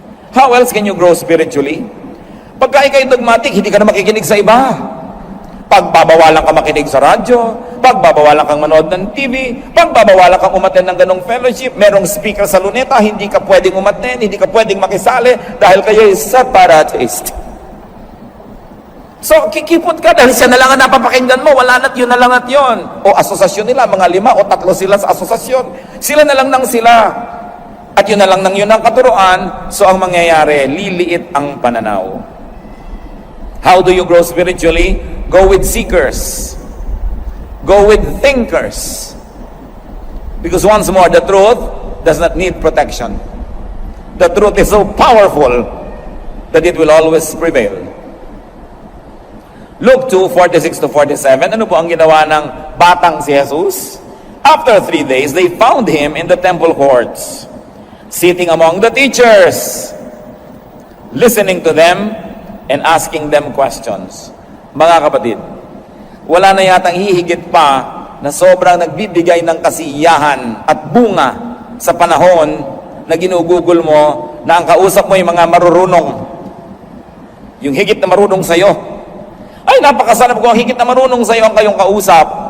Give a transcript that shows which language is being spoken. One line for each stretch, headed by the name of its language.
English: How else can you grow spiritually?
Filipino: Pagka ikay dogmatic, hindi ka na makikinig sa iba. Pagbabawalan ka makinig sa radyo, pagbabawalan kang manood ng TV, pagbabawalan kang umattend ng ganong fellowship, merong speaker sa luneta, hindi ka pwedeng umattend, hindi ka pwedeng makisali dahil kayo ay separatist. So, kikipot ka dahil siya na lang ang napapakinggan mo, wala na't yun na lang at yun. O asosasyon nila, mga 5 o 3 sila sa asosasyon. Sila na lang nang sila. At yun na lang nang yun ang katuruan, so ang mangyayari, liliit ang pananaw.
English: How do you grow spiritually? Go with seekers. Go with thinkers. Because once more, the truth does not need protection. The truth is so powerful that it will always prevail.
Filipino: Luke 2:46-47, ano po ang ginawa ng batang si Jesus?
English: After 3 days, they found him in the temple courts, sitting among the teachers, listening to them and asking them questions.
Filipino: Mga kapatid, wala na yatang hihigit pa na sobrang nagbibigay ng kasiyahan at bunga sa panahon na ginugugol mo na ang kausap mo yung mga marurunong. Yung higit na marunong sa'yo. Ay, napakasarap ko ang higit na marunong sa'yo ang kayong kausap.